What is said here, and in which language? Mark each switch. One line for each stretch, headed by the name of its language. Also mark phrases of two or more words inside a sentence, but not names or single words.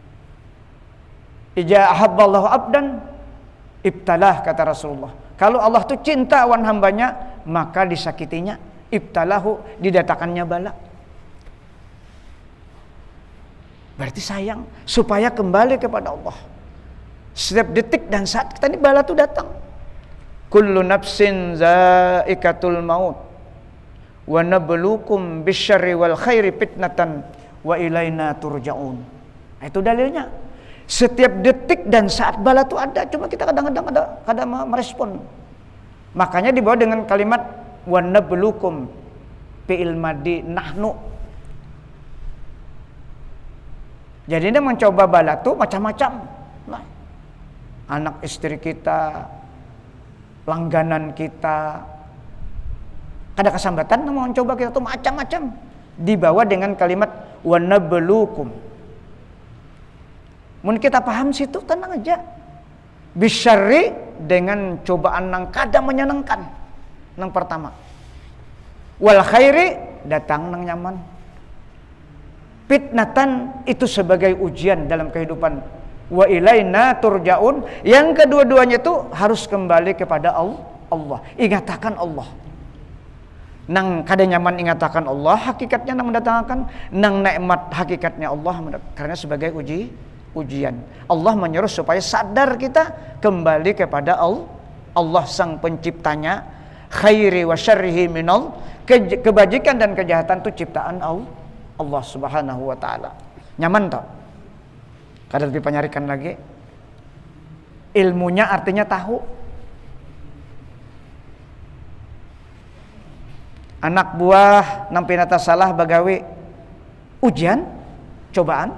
Arabic: إذا أحب الله عبدا ابتلاه,
Banjar: kata Rasulullah. Kalau Allah tuh cinta awan hambanya, maka disakitinya. Ibtalahu, didatangkannya bala. Berarti sayang, supaya kembali kepada Allah. Setiap detik dan saat kita ini bala tuh datang.
Arabic: كل نفس ذائقة الموت ونبلوكم بالشر والخير فتنة وإلينا ترجعون.
Banjar: Nah, itu dalilnya. Setiap detik dan saat bala itu ada, cuma kita kadang-kadang ada merespon. Makanya dibawa dengan kalimat
Arabic: ونبلوكم, فعل ماضي نحن.
Banjar: Jadi dia mencoba bala itu macam-macam. Nah, anak istri kita, langganan kita, ada kesambatan mau mencoba kita tuh macam-macam. Dibawa dengan kalimat
Arabic: ونبلوكم.
Banjar: Mun kita paham situ tenang aja. Bisyarri, dengan cobaan nang kada menyenangkan. Nang pertama.
Arabic: والخير,
Banjar: datang nang nyaman. Fitnatan, itu sebagai ujian dalam kehidupan.
Arabic: وإلينا ترجعون,
Banjar: yang kedua-duanya itu harus kembali kepada Allah. Ingatakan Allah. Nang kada nyaman ingatakan Allah, hakikatnya nang mendatangkan, nang nikmat hakikatnya Allah, karena sebagai ujian. Allah menyuruh supaya sadar kita kembali kepada Allah sang penciptanya.
Arabic: خيره وشره من,
Banjar: kebajikan dan kejahatan itu ciptaan Allah
Arabic: سبحانه وتعالى.
Banjar: Nyaman tak? Kada lebih penyarikan lagi. Ilmunya artinya tahu. Anak buah nang pinata salah bagawi ujian, cobaan.